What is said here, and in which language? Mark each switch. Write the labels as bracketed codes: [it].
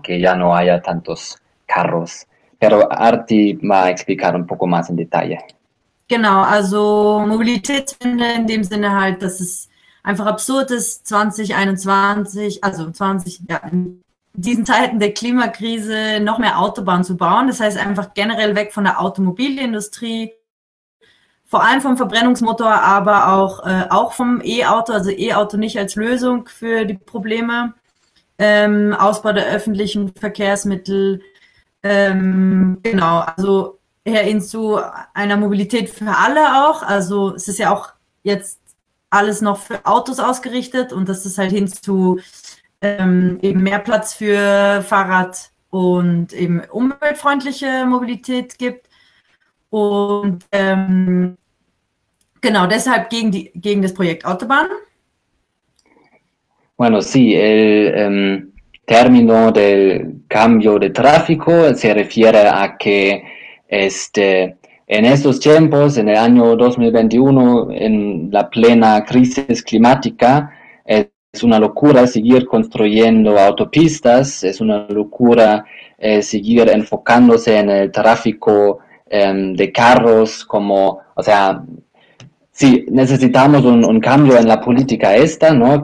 [es] Que ya no haya tantos carros. Pero Arti va a explicar un poco más en detalle. [de] Genau, also Mobilitätswende in dem Sinne halt, dass es einfach absurd ist, 2021, also 20, ja, in diesen Zeiten der Klimakrise noch mehr Autobahnen zu bauen. Das heißt einfach generell weg von der Automobilindustrie, vor allem vom Verbrennungsmotor, aber auch, auch vom E-Auto, also E-Auto nicht als Lösung für die Probleme, Ausbau der öffentlichen Verkehrsmittel, genau, also her hin zu einer Mobilität für alle auch, also es ist ja auch jetzt alles noch für Autos ausgerichtet und das ist halt hin zu eben mehr Platz für Fahrrad und eben umweltfreundliche Mobilität gibt und genau, deshalb gegen das Projekt Autobahn. [es] Bueno, sí, término del cambio de tráfico se refiere a que en estos tiempos, en el año 2021, en la plena crisis climática, es una locura seguir construyendo autopistas, es una locura seguir enfocándose en el tráfico de carros, como, o sea, sí, necesitamos un cambio en la política esta, ¿no?